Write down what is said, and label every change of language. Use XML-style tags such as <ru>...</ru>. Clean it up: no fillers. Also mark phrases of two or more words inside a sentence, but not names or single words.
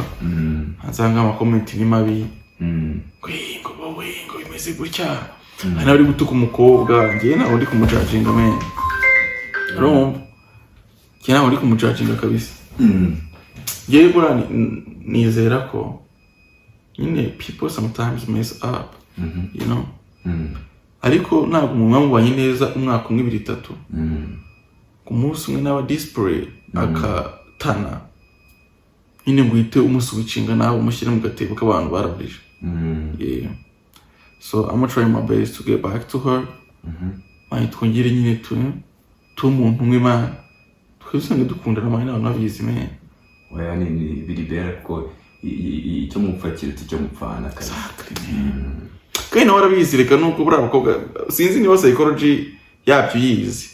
<rw>Hansanga ama comment ni mabi. Ngo bimeze gutya. Hano ari gutuka umukobwa ngiye nawe ndi kumucacinga men. Urumva? Ngiye nawe ndi kumucacinga kabisa. Ngiye bura nizera ko nyine</rw> <en>people sometimes mess up. You know?</en> <rw>Ariko ntabwo umuntu wamubanye neza umwaka umwe 2-3. Ku munsi umwe n'aba display akatana. Nyine ngo uhite umusubichinga nawe umushyire mu gatebo k'abantu baraburije.</rw> <en>Yeah. So I'm gonna try my best to get back to her.</en> <rw>Twongere nyine tu umuntu umwe man. Twese dukundana mani nawe nabizi men. Oya ni biri bera ko icyo mupfakira cyo mupfana kabisa. Kandi nawe arabizi reka nuko buri abakobwa sinzi niba psychology yabyo yizi.</rw>